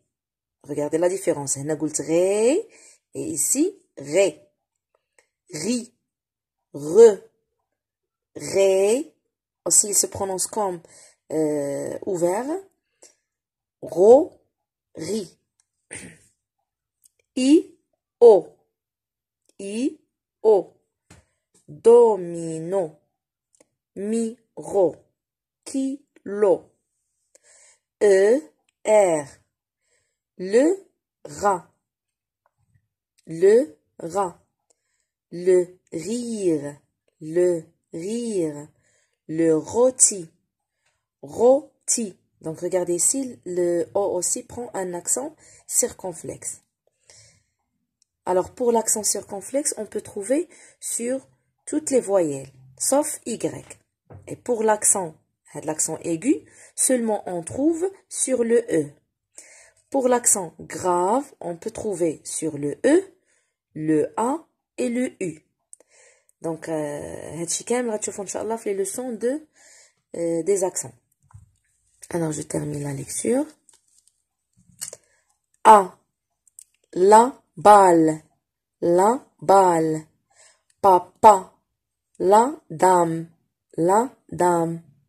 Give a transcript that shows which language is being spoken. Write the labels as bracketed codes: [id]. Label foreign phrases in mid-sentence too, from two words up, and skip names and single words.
[fr] Regardez la différence. On a dit Ré et ici, Ré. Ri, Re, Ré. Aussi, il se prononce comme ouvert. Ro, Ri. I, O. I, O. Domino. Miro. Kilo. E, R. Le rat. Le rat. Le rire. Le rire. Le rôti. Rôti. Donc regardez ici, le O aussi prend un accent circonflexe. Alors, pour l'accent circonflexe, on peut trouver sur toutes les voyelles, sauf Y. Et pour l'accent aigu, seulement on trouve sur le E. Pour l'accent grave, on peut trouver sur le E, le A et le U. Donc, [ar] هادشي كامل غتشوفوا إن شاء الله في [fr] les leçons des accents. Alors, je termine la lecture. A, la balle, papa, la dame, la dame.